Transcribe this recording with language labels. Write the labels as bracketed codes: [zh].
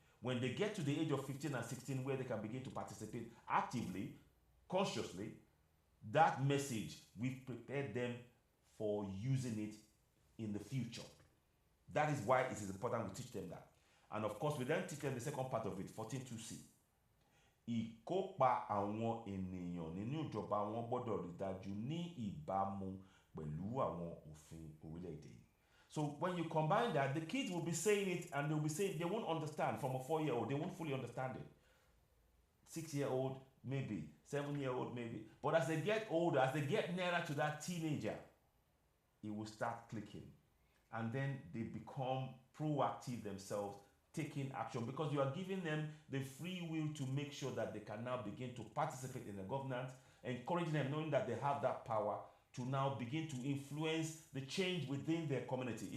[en] When they get to the age of 15 and 16, where they can begin to participate actively, consciously, that message, we've prepared them for using it in the future. That is why it is important we teach them that. And of course, we then teach them the second part of it, 14.2c. [yo] Ìkópa àwọn ènìyàn nínú ìjọba wọn gbọ́dọ̀ rí dájú ní ìbámu pẹ̀lú àwọn òfin orílẹ̀-èdè. [en] So when you combine that, the kids will be saying it and they'll be saying, they won't understand from a 4-year-old, they won't fully understand it. 6-year-old, maybe. 7-year-old, maybe. But as they get older, as they get nearer to that teenager, it will start clicking. And then they become proactive themselves, taking action, because you are giving them the free will to make sure that they can now begin to participate in the governance, encouraging them, knowing that they have that power to now begin to influence the change within their community.